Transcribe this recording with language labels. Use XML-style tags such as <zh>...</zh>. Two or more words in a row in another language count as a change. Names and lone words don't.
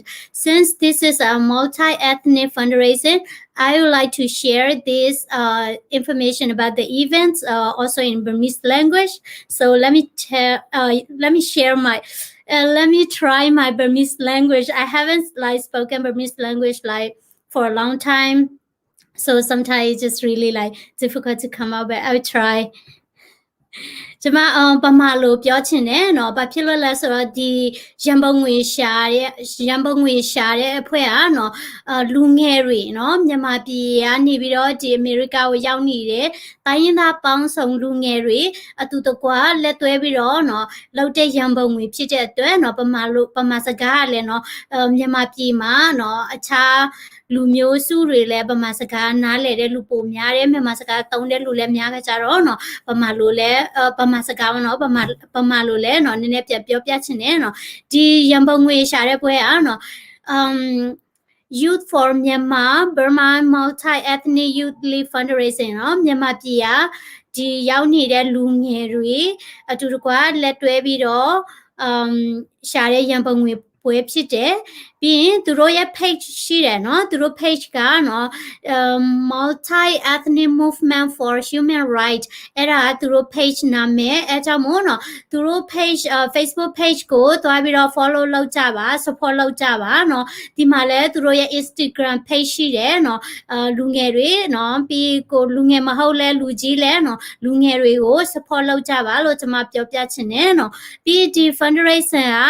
<en>Since this is a multi-ethnic fundraising, I would like to share this information about the events also in Burmese language. So let me share my. Let me try my Burmese language. I haven't like spoken Burmese language like for a long time, so sometimes it's just really like difficult to come out. But I'll try.</en> <my>ကျမပမာလိုပြောချင်တယ်နော်ဘာဖြစ်လို့လဲဆိုတော့ဒီရန်ပုံငွေရှာတဲ့အဖွဲ့ကနော်လူငယ်တွေနော်မြန်မာပြည်ကနေပြီးတော့ဒီအမေရိကကိုရောက်နေတဲ့တိုင်းရင်းသားပေါင်းစုံလူငယ်တွေအတူတကွလက်တွဲပြီးတော့နော်လောက်တဲ့ရန်ပုံငွေဖြစ်တဲ့အတွက်နော်ပမာစကားကလည်းနော်မြန်မာပြည်မှာနော်အခြားလူမျိုးစုတွေလည်းဗမာစ ကားနားလည်တဲ့လူပိုများတယ်မြန်မာစကားသုံးတဲ့လူလည်းများကြတော့နော်ဗမာလိုလည်းဗမာစကားနော်ဗမာလိုလည်းနော်နည်းနည်းပြောပြချင်တယ်နော်ဒီရန်ပုံငွေရှာတဲ့ပွဲอ่ะနော် Youth for Myanmar Burma Multi-Ethnic Youth League Fundraising နော်မြန်မာပြည်ကဒီရောက်နေတဲ့လူငယ်တွေ အတူတကွလက်တွဲပြီးတော့ရှာတဲ့ရန်ပုံငွေပွဲဖြစ်တယ်ပြီးရင်သူတို့ရဲ့ page ရှိတယ်နော်သူတို့ page ကနော် multi ethnic movement for human rights အဲ့ဒါသူတို့ page နာမည်အဲ့ကြောင့်မို့နော်သူ တို့ page Facebook page ကိုတွားပြီးတော့ follow လုပ်ကြပါ support လုပ်ကြပါနော်ဒီမှာလဲသူတို့ရဲ့ Instagram page ရှိတယ်နော်လူငယ်တွေနော်ပြီးကိုလူငယ် မဟုတ်လဲလူကြီးလဲနော်လူငယ်တွေကို support လုပ်ကြပါလို့ကျွန်မပြောပြချင်တယ်နော်ပြီးဒီ fundraiser က</my>